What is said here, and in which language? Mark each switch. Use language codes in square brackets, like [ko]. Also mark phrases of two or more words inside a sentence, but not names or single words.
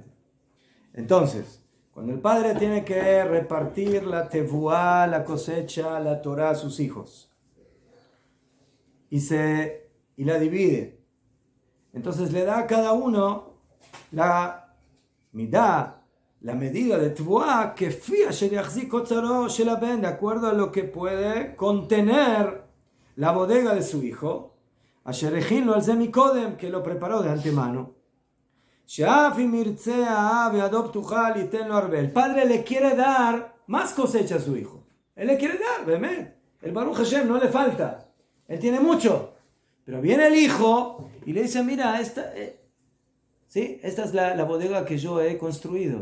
[es] Entonces, cuando el padre tiene que repartir la tevuá, la cosecha, la Torah a sus hijos, y la divide, entonces le da a cada uno la midá, la medida de tevuá, que [he] כפי שיחזיק אוצרו של הבן, [es] de acuerdo a lo que puede contener la bodega de su hijo, [he] אשר הכין לו על זה מקודם, [es] que lo preparó de antemano. El padre le quiere dar más cosecha a su hijo. Él le quiere dar, ¿verdad? El [he] ברוך השם [es] no le falta. Él tiene mucho. Pero viene el hijo y le dice, mira, esta es la bodega que yo he construido.